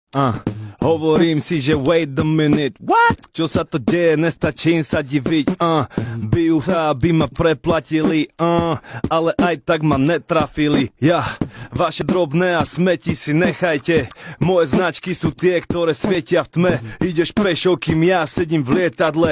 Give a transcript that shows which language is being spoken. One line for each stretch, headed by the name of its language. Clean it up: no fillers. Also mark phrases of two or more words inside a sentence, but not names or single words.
Slovak: Hovorím si, že
English: wait a minute. What?
Slovak: Čo sa to deje, nestačím sa diviť. Bijú sa, aby ma preplatili. Ale aj tak ma netrafili. Vaše drobné a smeti si nechajte. Moje značky sú tie, ktoré svietia v tme. Ideš pešo, kým ja sedím v lietadle.